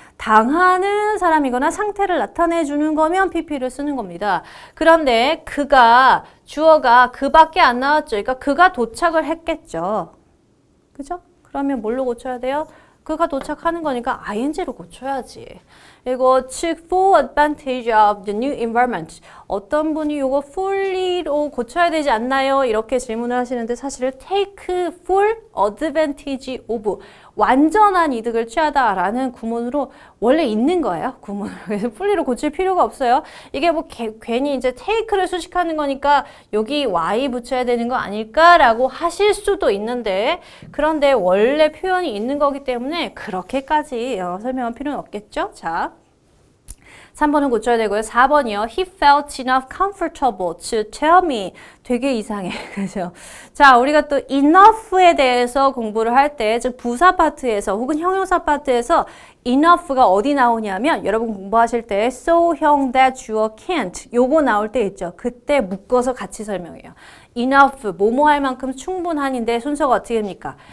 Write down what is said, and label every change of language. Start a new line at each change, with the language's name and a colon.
Korean: 당하는 사람이거나 상태를 나타내 주는 거면 pp를 쓰는 겁니다. 그런데 주어가 그밖에 안 나왔죠. 그러니까 그가 도착을 했겠죠. 그죠? 그러면 뭘로 고쳐야 돼요? 그가 도착하는 거니까 ing로 고쳐야지. 그리고
English: took full advantage of the new environment.
Korean: 어떤 분이 이거 fully로 고쳐야 되지 않나요? 이렇게 질문을 하시는데 사실은
English: take full advantage of
Korean: 완전한 이득을 취하다라는 구문으로 원래 있는 거예요. 구문을. 그래서 fully로 고칠 필요가 없어요. 이게 뭐 괜히 이제 take를 수식하는 거니까 여기 y 붙여야 되는 거 아닐까라고 하실 수도 있는데 그런데 원래 표현이 있는 거기 때문에 그렇게까지 설명할 필요는 없겠죠. 자. 3번은 고쳐야 되고요. 4번이요.
English: He felt enough comfortable to tell me.
Korean: 되게 이상해. 그죠? 자, 우리가 또 enough에 대해서 공부를 할 때, 즉 부사 파트에서 혹은 형용사 파트에서 enough가 어디 나오냐면 여러분 공부하실 때 so형 that 주어 can't 요거 나올 때 있죠. 그때 묶어서 같이 설명해요. enough, 뭐뭐 할 만큼 충분한인데 순서가 어떻게 됩니까?